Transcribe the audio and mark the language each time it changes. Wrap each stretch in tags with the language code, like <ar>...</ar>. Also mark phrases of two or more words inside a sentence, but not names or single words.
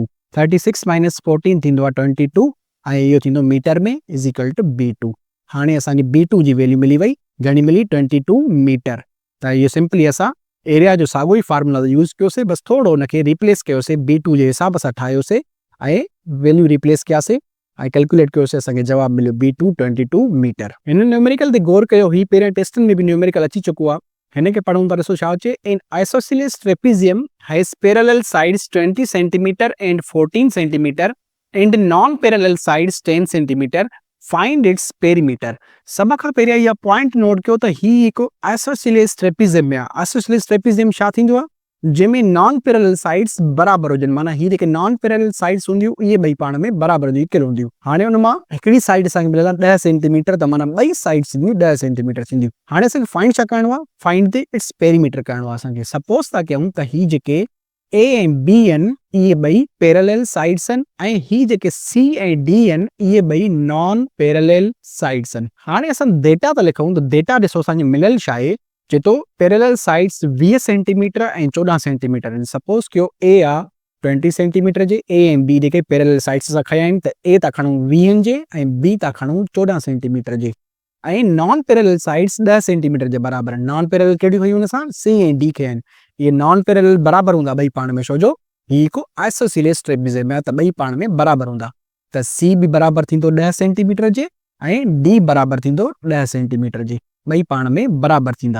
<sd>36 माइनस 14 थींदो आहे 22 ऐं इहो थींदो मीटर में</sd> <en>is equal to B2.</en> <sd>हाणे असांजी B2 जी वैल्यू मिली वई, घणी मिली 22 मीटर। त इहो सिंपली असां एरिया जो साॻियो ई फार्मूला यूज़ कयोसीं, बसि थोरो हुनखे रिप्लेस कयोसीं, B2 जे हिसाब सां ठाहियोसीं ऐं वैल्यू रिप्लेस कयासीं ऐं कैलकुलेट कयोसीं, असांखे जवाबु मिलियो B2 22 मीटर। हिन न्यूमेरिकल ते गौर कयो, ही पहिरियों टेस्टनि में बि न्यूमेरिकल अची चुको आहे। हिनखे पढ़ूं था, ॾिसो छा अचे,</sd> <en>An isosceles trapezium has parallel sides 20 centimeter and 14 centimeter and non parallel sides 10 centimeter, find its perimeter.</en> <sd>सभ खां पहिरियां इहा पॉइंट नोट कयो त ही हिकु</sd> <en>isosceles trapezium</en> <sd>आहे।</sd> <en>isosceles trapezium</en> <sd>छा थींदो आहे, जंहिंमें</sd> <en>non parallel sides</en> <sd>बराबर हुजनि, माना ही जेके</sd> <en>non parallel sides</en> <sd>हूंदियूं इहे ॿई पाण में बराबर जी इक्वल हूंदियूं। हाणे हुन मां हिकिड़ी साइड असांखे मिलियल आहे 10 सेंटीमीटर, त माना ॿई साइड्स थींदियूं 10 सेंटीमीटर थींदियूं। हाणे असांखे फाइंड छा करणो आहे,</sd> <en>find the its perimeter</en> <sd>करणो आहे असांखे। सपोज़ था कयूं त ही जेके A ऐं B आहिनि इहे ॿई</sd> <en>parallel sides</en> <sd>आहिनि, ऐं ही जेके C ऐं D आहिनि इहे ॿई</sd> <en>non parallel sides</en> <sd>आहिनि। हाणे असां डेटा था लिखूं, त डेटा ॾिसो असांखे मिलियल छा आहे, चए थो</sd> <en>parallel sides</en> <sd>20 सेंटीमीटर ऐं 14 सेंटीमीटर आहिनि। सपोज़ कयो A आहे 20 सेंटीमीटर जे, A ऐं B जेके</sd> <en>parallel sides</en> <sd>असां खया आहिनि, त A था खणूं 20 जे ऐं B था खणूं 14 सेंटीमीटर जे, ऐं</sd> <en>non parallel sides</en> <sd>10 सेंटीमीटर जे बराबर आहिनि।</sd> <en>non parallel</en> <sd>कहिड़ियूं खयूं असां, C ऐं D खया आहिनि। इहे</sd> <en>non parallel</en> <sd>बराबर हूंदा ॿई पाण में, छो जो हीउ हिकु</sd> <en>isosceles trapezium</en> <sd>आहे, त ॿई पाण में बराबर हूंदा। त C बि बराबर थींदो 10 सेंटीमीटर जे ऐं D बराबर थींदो 10 सेंटीमीटर जे, ॿई पाण में बराबर थींदा।</sd>